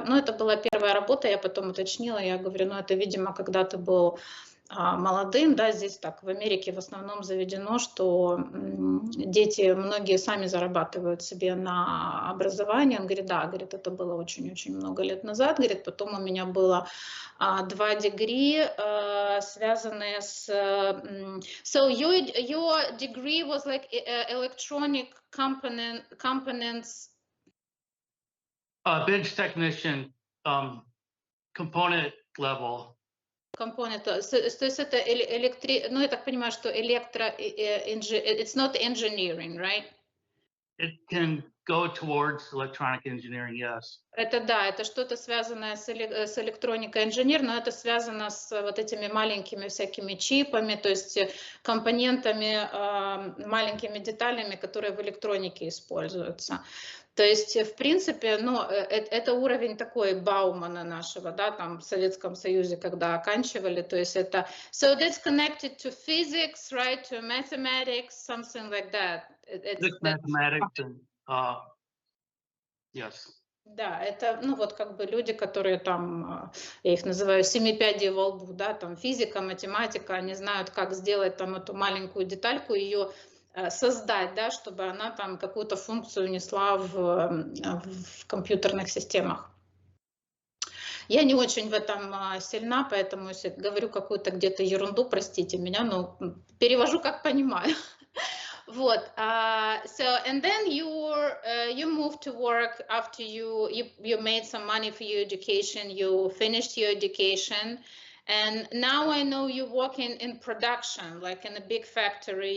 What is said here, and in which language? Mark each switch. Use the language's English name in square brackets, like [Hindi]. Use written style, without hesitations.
[Russian] Но это была первая работа, я потом уточнила, я говорю, ну, это, видимо, когда ты был молодым, да, здесь так в Америке в основном заведено, что дети, многие сами зарабатывают себе на образование. Он говорит, да, говорит, это было очень-очень много лет назад, говорит, потом у меня было 2 дегри, связанные с... [English] So your degree was like electronic components? Bench technician, component level. [Russian] Компонент, то есть это ну, я так понимаю, что [English] it's not engineering, [Russian] right? [English] It can go towards electronic engineering, yes. [Russian] Это да, это что-то связанное с электроникой инженер, но это связано с вот этими маленькими всякими чипами, то есть компонентами, маленькими деталями, которые в электронике используются. То есть, в принципе, ну, это уровень такой Баумана нашего, да, там в Советском Союзе, когда оканчивали, то есть это... [English] So that's connected to physics, right, to mathematics, something like that. Physics, mathematics, and yes. [Russian] Да, это, ну, вот как бы люди, которые там, я их называю семипядей во лбу, да, там физика, математика, они знают, как сделать там эту маленькую детальку, ее создать, да, чтобы она там какую-то функцию несла в компьютерных системах. Я не очень в этом сильна, поэтому если говорю какую-то где-то ерунду, простите меня, но перевожу как понимаю. [English] Вот, so and then you moved to work after you made some money for your education, you finished your education, and now I know you working in production, like in a big factory.